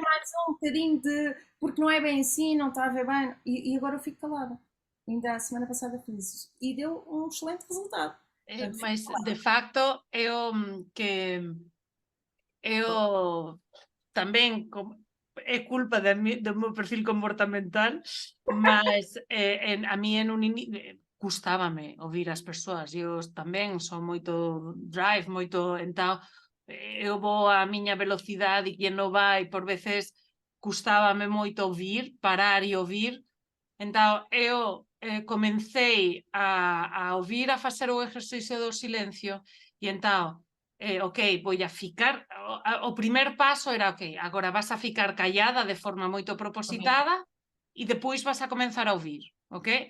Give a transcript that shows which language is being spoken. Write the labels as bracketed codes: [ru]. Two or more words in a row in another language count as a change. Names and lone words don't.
[pt] mais um bocadinho porque não é bem assim, não está a ver bem, e agora eu fico calada. Ainda a semana passada fiz isso e deu um excelente resultado. [gl] Mas, de facto, eu tamén é culpa do meu perfil comportamental, mas a mí custábame ouvir as persoas. Eu tamén son moito drive, moito entao, eu vou a miña velocidade e quen non vai, por veces custábame moito ouvir, parar e ouvir. Entao, eu comecei a ouvir, a facer o exercicio do silencio e entao, ok, voy a ficar, o primer paso era, ok, agora vas a ficar callada de forma moito propositada e depois vas a comenzar a ouvir, ok?